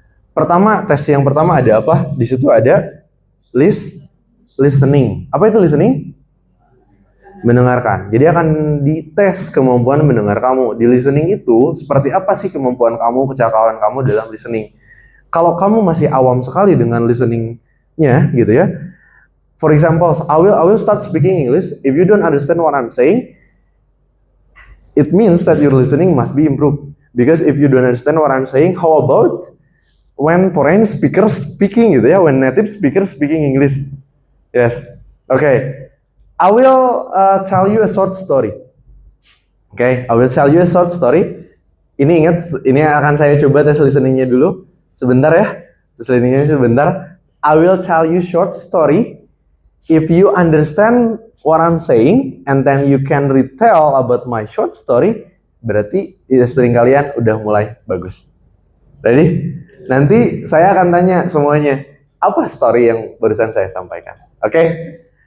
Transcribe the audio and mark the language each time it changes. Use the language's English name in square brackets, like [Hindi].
[Indonesian] Pertama, tes yang pertama ada apa? Di situ ada listening. Apa itu listening? Mendengarkan. Jadi akan dites kemampuan mendengar kamu. Di listening itu seperti apa sih kemampuan kamu, kecakapan kamu dalam listening. Kalau kamu masih awam sekali dengan listeningnya gitu ya. [English] For example, I will start speaking English. If you don't understand what I'm saying, it means that your listening must be improved. Because if you don't understand what I'm saying, how about when foreign speakers speaking [Indonesian] gitu ya, [English] when native speakers speaking English? Yes. Okay. I will tell you a short story. Okay, I will tell you a short story. [Indonesian] Ini ingat, ini akan saya coba tes listeningnya dulu. Sebentar ya. Tes listeningnya sebentar. [English] I will tell you short story. If you understand what I'm saying and then you can retell about my short story, [Indonesian] berarti listening kalian udah mulai bagus. [English] Ready? [Indonesian] Nanti saya akan tanya semuanya, apa story yang barusan saya sampaikan? Okay?